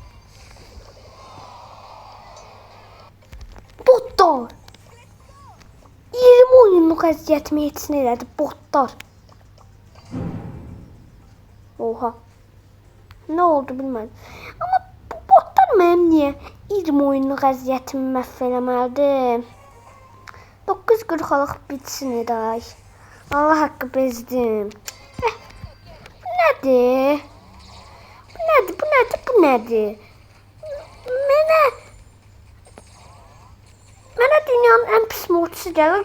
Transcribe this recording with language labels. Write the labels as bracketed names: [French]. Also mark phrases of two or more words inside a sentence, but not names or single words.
[Azerbaijani] Botlar. 20 oyunluk əziyyətimi yetsin elədi botlar. Oha. [Turkish] Ne oldu [Azerbaijani] bilmədim. Ama bu botlar Mənim niyə 20 oyunluq əziyyətimi məhv eləməlidir? 940'lık bitsin iday. Allah haqqı bezdim. Bu nədir? Bu nədir? Bu nədir? Bu nədir? Mənə dünyanın ən pis mortisi gəlir.